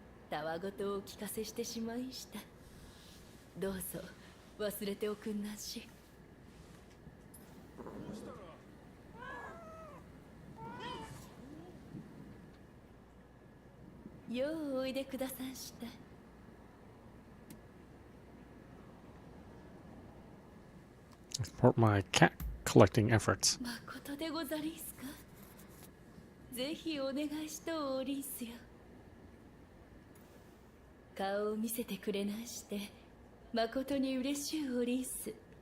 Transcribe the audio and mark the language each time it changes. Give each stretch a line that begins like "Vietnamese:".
Japanese: たわごとをお聞かせしてしまいんした。どうぞ忘れておくんなし。ようおいでくださんした。
English: Support my cat collecting efforts.
Japanese: まことでござりんすか。ぜひお願いしとおりんすよ。顔を見せてくれなしてまことに嬉しゅうおりんす。